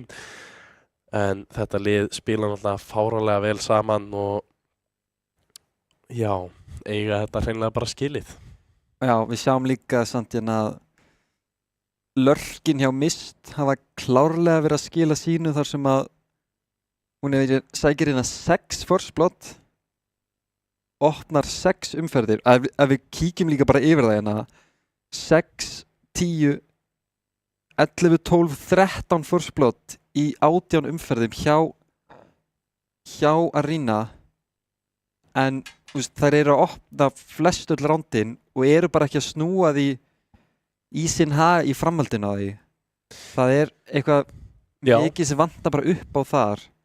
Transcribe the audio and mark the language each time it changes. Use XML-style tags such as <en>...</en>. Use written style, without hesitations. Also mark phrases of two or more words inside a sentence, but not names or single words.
<is>En þetta lið spila náttúrulega fáránlega vel saman og já, eiga þetta hreinlega bara skilið. Já, við sjáum líka samt hérna að lörkin hjá Mist hafa klárlega verið að skila sínu þar sem að hún sækir hérna 6</is> <en>first blood,</en> <is>opnar 6 umferðir. Ef við kíkjum líka bara yfir það hérna, 6, 10, 11, 12, 13</is> <en>first blood</en> <is>í 18 umferðum hjá Arena, en þær eru að opna flest öll rándin og eru bara ekki að snúa því í sinn hag í framhaldinu á því. Það eitthvað mikið sem vantar bara upp á þar.</is>